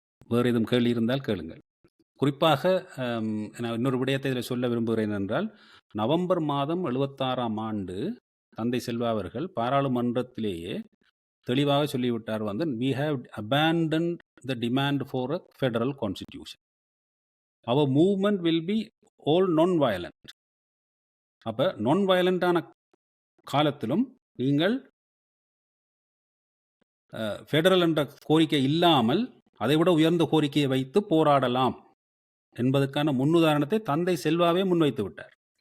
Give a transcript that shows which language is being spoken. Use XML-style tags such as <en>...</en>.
<ta>வேறு எதுவும் கேள்வி இருந்தால் கேளுங்கள். குறிப்பாக நான் இன்னொரு விடயத்தை இதில் சொல்ல விரும்புகிறேன் என்றால், நவம்பர் மாதம் 76ஆம் ஆண்டு தந்தை செல்வா அவர்கள் பாராளுமன்றத்திலேயே தெளிவாக சொல்லிவிட்டார் வந்து</ta> <en>we have abandoned the demand for a federal constitution. Our movement will be all non-violent.</en> <ta>அப்ப non-violent-ஆன காலத்திலும் நீங்கள் ஃபெடரல் என்ற கோரிக்கை இல்லாமல் அதைவிட உயர்ந்த கோரிக்கையை வைத்து போராடலாம் என்பதற்கான முன்னுதாரணத்தை தந்தை செல்வாவே முன்வைத்து விட்டார்.</ta>